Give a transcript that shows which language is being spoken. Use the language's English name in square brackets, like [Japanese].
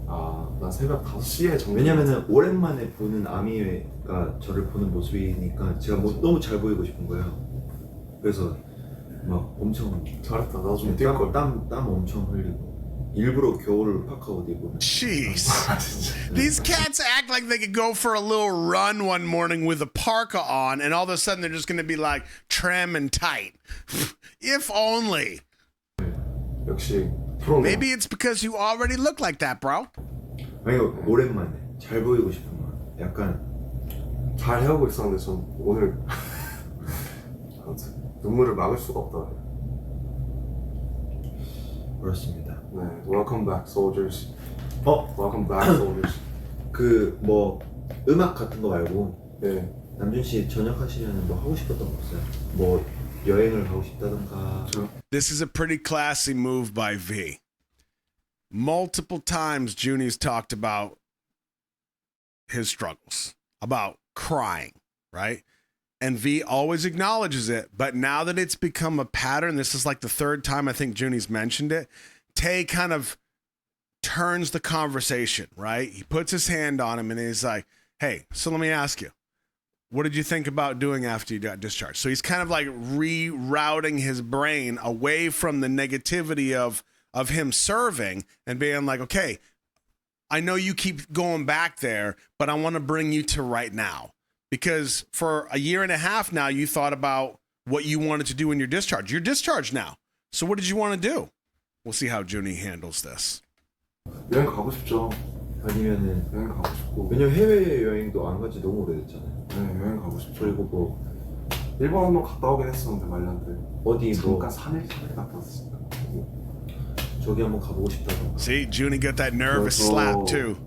[Korean] 난 새벽 5시에 정리. 왜냐면은 오랜만에 보는 아미가 저를 보는 모습이니까 제가 뭐 너무 잘 보이고 싶은 거예요. 그래서 막 엄청 잘했다. 나 좀 뛸 걸. 땀 엄청 흘리고 일부러 겨울 파카 옷 입고. [English] Jeez. [Korean] 진짜. [English] These cats act like they could go for a little run one morning with a parka on, and all of a sudden they're just going to be like trim and tight. If only. [Korean] 역시 프로네. [English] Maybe it's because you already look like that, bro. [Korean] 아니 오랜만에 잘 보이고 싶은 거. 약간 잘 해오고 있었는데 전 오늘 아무튼 눈물을 막을 수가 없다. 그렇습니다. [English] 네, welcome back soldiers. [Korean] 어? [English] welcome back soldiers. [Korean] 그 뭐 음악 같은 거 말고 네, 남준 씨 저녁 하시면 뭐 하고 싶었던 거 없어요? 뭐 여행을 가고 싶다던가. [English] This is a pretty classy move by V. Multiple times, Junie's talked about his struggles, about crying, right? And V always acknowledges it. But now that it's become a pattern, this is like the third time I think Junie's mentioned it. Tay kind of turns the conversation, right? He puts his hand on him and he's like, hey, so let me ask you, what did you think about doing after you got discharged? So he's kind of like rerouting his brain away from the negativity of him serving and being like, okay, I know you keep going back there, but I want to bring you to right now. Because for a year and a half now, you thought about what you wanted to do in your discharge. You're discharged now. So what did you want to do? We'll see how Junie handles this. [Korean] 여행 가고 싶죠. 아니면은 여행 가고 싶고. 왜냐면 해외 여행도 안 간지 너무 오래됐잖아요. 네, 여행 가고 싶죠. 그리고 뭐 일본 한번 갔다 오긴 했었는데 말년 때. 어디 뭐 잠깐 3일 갔다 왔으니까. 저기 한번 가보고 싶다던가. [English] See, Junie got that nervous slap too.